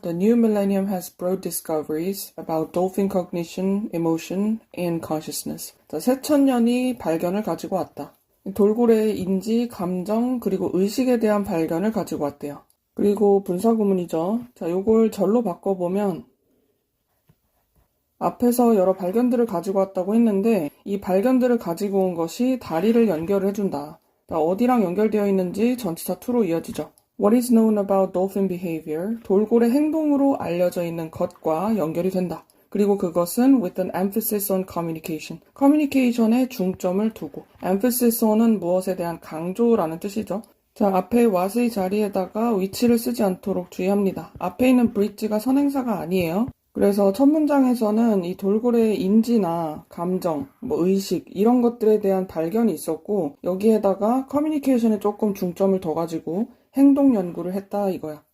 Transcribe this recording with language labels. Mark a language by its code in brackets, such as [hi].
[en] The new millennium has broad discoveries about dolphin cognition, emotion, and consciousness. [ko] 자, 새천년이 발견을 가지고 왔다. 돌고래의 인지, 감정, 그리고 의식에 대한 발견을 가지고 왔대요. 그리고 분사구문이죠. 자, 요걸 절로 바꿔보면 앞에서 여러 발견들을 가지고 왔다고 했는데 이 발견들을 가지고 온 것이 다리를 연결을 해준다. 자, 어디랑 연결되어 있는지 전치사 to로 이어지죠. [en] What is known about dolphin behavior? [ko] 돌고래 행동으로 알려져 있는 것과 연결이 된다. 그리고 그것은 [en] with an emphasis on communication. [ko] 커뮤니케이션에 중점을 두고 emphasis on은 무엇에 대한 강조라는 뜻이죠. 자, 앞에 what의 자리에다가 위치를 쓰지 않도록 주의합니다. 앞에 있는 bridge가 선행사가 아니에요. 그래서 첫 문장에서는 이 돌고래의 인지나 감정, 의식 이런 것들에 대한 발견이 있었고 여기에다가 커뮤니케이션에 조금 중점을 더 가지고 행동 연구를 했다 이거야.